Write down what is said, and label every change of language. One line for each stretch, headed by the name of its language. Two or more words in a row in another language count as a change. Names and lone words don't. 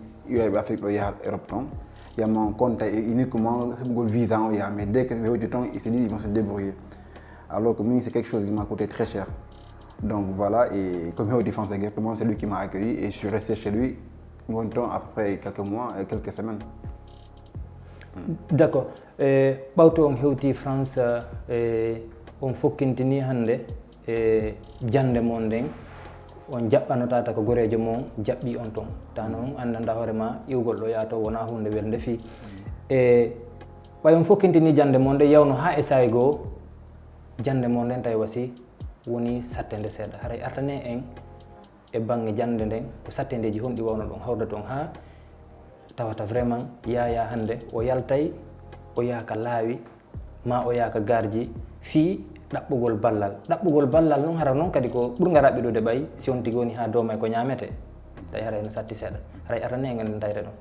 French: Il y a l'Afrique, il y a l'Europe. Il y a mon compte uniquement le visa, mais dès que c'est du temps, ils se disent qu'ils vont se débrouiller. Alors que moi, c'est quelque chose qui m'a coûté très cher. Donc voilà, et comme il défense exactement, c'est lui qui m'a accueilli et je suis resté chez lui après quelques mois, quelques semaines. D'accord.
Fula: Ɓawto on hewti France on fokkintini hannde jande mon nden on jaɓɓanotata ko gorejo mon jaɓɓi on ton ta noon andanda hoore ma iwgol ɗo yaato wona hunde welde fi ɓay on fokkintini jande mon nden yawno ha e sayi goo jande mon nden tawi wasi woni sattede seeɗa haray artane en e banggue jande nden ko sattedeji honɗi wawno ɗon hawda toon ha tawata vraiment yaya hande o yaltay o yaaka laawi ma o yaaka garji fi ɗaɓɓugol ballal noon hara noon kadi ko ɓurga raɓɓiɗude ɓay si on tigi woni ha dow may ko ñamete tawi haray no satti seeɗa haray arane en en tayre ɗon.